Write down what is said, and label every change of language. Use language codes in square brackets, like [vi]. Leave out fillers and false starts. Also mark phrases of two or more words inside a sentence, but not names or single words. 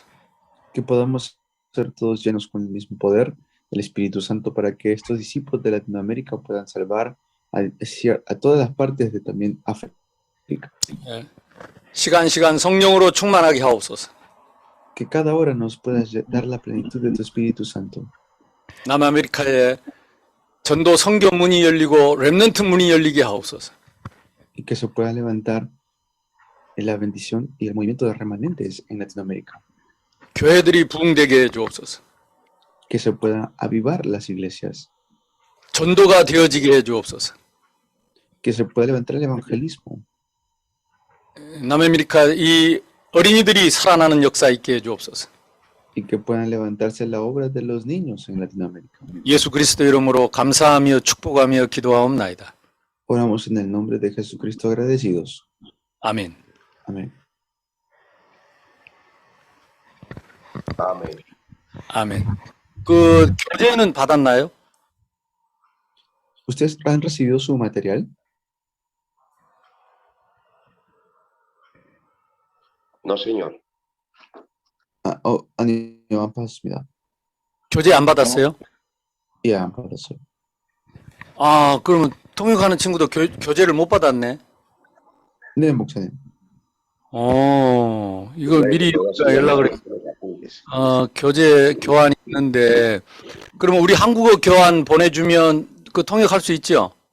[es] Que podamos ser todos llenos con el mismo poder del Espíritu Santo para que estos discípulos de Latinoamérica puedan salvar a todas las partes de también África. [ko] 시간 성령으로 충만하게 하옵소서. [es] Que cada hora nos puedas dar la plenitud de tu Espíritu Santo. [ko] 남아메리카에 전도 선교 문이 열리고 렘넌트 문이 열리게 하옵소서. [es] Y que se pueda levantar la bendición y el movimiento de remanentes en Latinoamérica. [ko] 교회들이 부흥되게 해 주옵소서. [es] Que se pueda avivar las iglesias. [ko] 전도가 되어지게 해 주옵소서. [es] Que se pueda levantar el evangelismo. [ko] 남아메리카 이 어린이들이 살아나는 역사 있게 해 주옵소서. [es] Y que puedan levantarse la obra de los niños en Latinoamérica. [ko] 예수 그리스도 이름으로 감사하며 축복하며 기도하옵나이다. [es] Oramos en el nombre de Jesucristo agradecidos. [ko] 아멘. [es] Amén. [ko] 아멘. 아멘. 그 교재는 받았나요? [es] ¿Ustedes han recibido su material? No, señor. [ko] 아니요, 안 받았습니다. 교재 안 받았어요? 예, 안 받았어요. 아, 그러면 통역하는 친구도 교재를 못 받았네. 네, 목사님. 이거 미리 연락을 교재 교환이 있는데, 그러면 우리 한국어 교환 보내주면 그 통역할 수 있죠?